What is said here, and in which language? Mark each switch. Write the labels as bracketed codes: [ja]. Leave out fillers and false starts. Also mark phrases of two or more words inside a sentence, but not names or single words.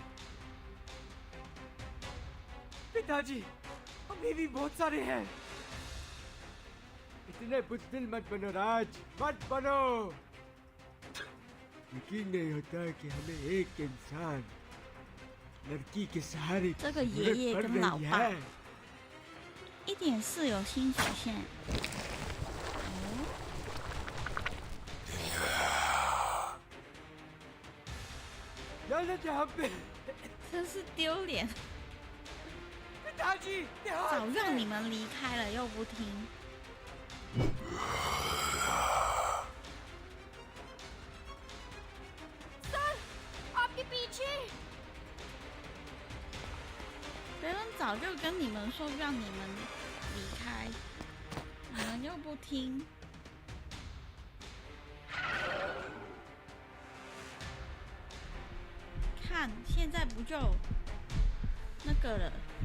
[hi] पिताजी, अभी भी बहुत सारे हैं। इतने बुज़दिल मत बनो राज, मत बनो। यकीन नहीं होता कि हमें एक इंसान लड़की के सहारे [zh] 这个爷爷跟老爸一点是有新曲线。真是丢脸！早让你们离开了又不听。 [hi] सर, आपके पीछे! [zh] 别人早就跟你们说让你们离开，你们又不听。看，现在不就那个了？